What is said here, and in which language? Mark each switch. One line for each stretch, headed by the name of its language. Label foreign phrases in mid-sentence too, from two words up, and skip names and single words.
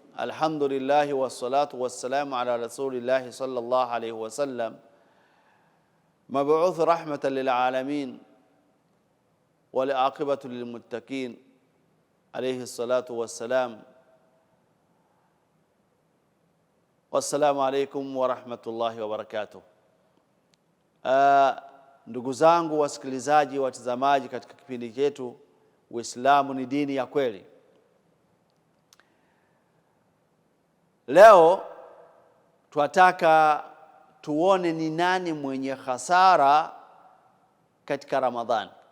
Arabic: الحمد لله والصلاة والسلام على رسول الله صلى الله عليه وسلم، مبعوث رحمة للعالمين والعاقبة للمتقين عليه الصلاة والسلام. والسلام عليكم ورحمة الله وبركاته.
Swahili: Ndugu zangu wasikilizaji, watazamaji katika kipindi chetu Uislamu ni dini ya kweli. Leo tunataka tuone ni nani mwenye hasara katika Ramadhani.